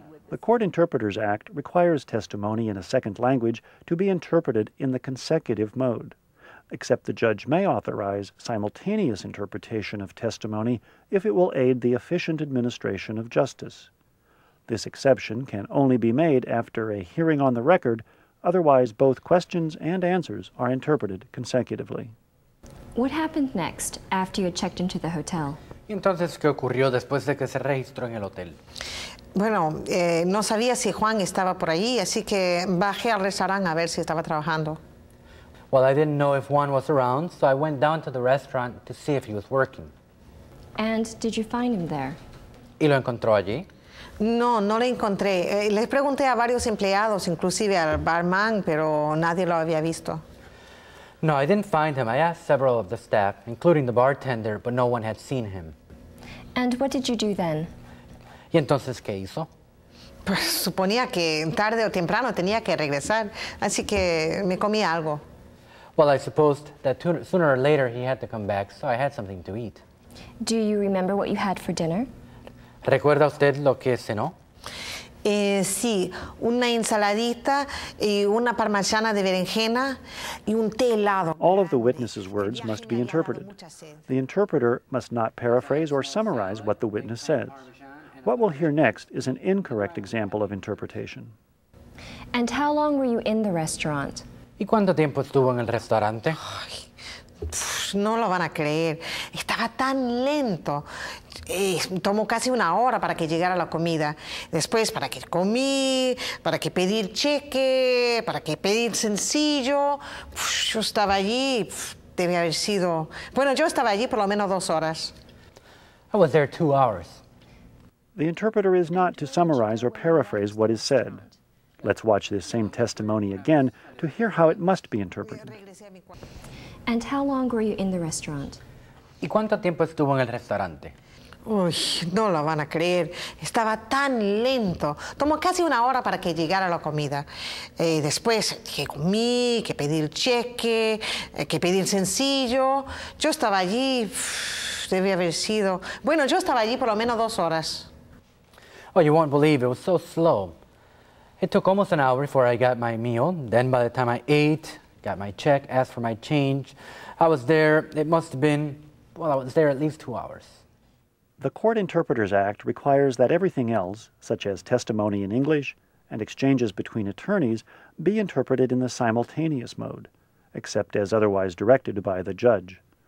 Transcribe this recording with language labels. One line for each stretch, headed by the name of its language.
English: The Court Interpreters Act requires testimony in a second language to be interpreted in the consecutive mode, except the judge may authorize simultaneous interpretation of testimony if it will aid the efficient administration of justice. This exception can only be made after a hearing on the record, otherwise both questions and answers are interpreted consecutively. What happened next after you had checked into the hotel?
Spanish: Entonces, ¿qué ocurrió después de que se registró en el hotel? Bueno, no sabía si Juan estaba por allí, así que bajé al restaurante a ver si estaba trabajando.
English: Well, I didn't know if Juan was around, so I went down to the restaurant to see if he was working. And did you find him there?
Spanish: ¿Y lo encontró allí? No, no lo encontré. Les pregunté a varios empleados, inclusive al barman, pero nadie lo había visto.
English: No, I didn't find him. I asked several of the staff, including the bartender, but no one had seen him. And what did you do then?
Spanish: ¿Y entonces qué hizo? Pues suponía que tarde o temprano tenía que regresar, así que me comí algo.
English: Well, I supposed that sooner or later he had to come back, so I had something to eat. Do you remember what you had for dinner?
Spanish: ¿Recuerda usted lo que cenó? Sí, una ensaladita y una parmesana de berenjena y un té helado.
English: All of the witness's words must be interpreted. The interpreter must not paraphrase or summarize what the witness says. What we'll hear next is an incorrect example of interpretation. And how long were you in the restaurant?
Spanish: ¿Y cuánto tiempo estuvo en el restaurante? No lo van a creer. Estaba tan lento. Tomó casi una hora para que llegara la comida. Después, para que comí, para que pedir cheque, para que pedir sencillo. Yo estaba allí, debe haber sido... Bueno, yo estaba allí por lo menos 2 horas.
English: I was there 2 hours. The interpreter is not to summarize or paraphrase what is said. Let's watch this same testimony again to hear how it must be interpreted. And how long were you in the restaurant?
Spanish: ¿Y cuánto tiempo estuvo en el restaurante? Uy, no lo van a creer. Estaba tan lento. Tomó casi una hora para que llegara la comida. Después que comí, que pedir cheque, que pedir sencillo. Yo estaba allí, debe haber sido... Bueno, yo estaba allí por lo menos 2 horas.
English: Oh, you won't believe it was so slow. It took almost an hour before I got my meal. Then by the time I ate, got my check, asked for my change, I was there, it must have been, well, I was there at least 2 hours. The Court Interpreters Act requires that everything else, such as testimony in English and exchanges between attorneys, be interpreted in the simultaneous mode, except as otherwise directed by the judge.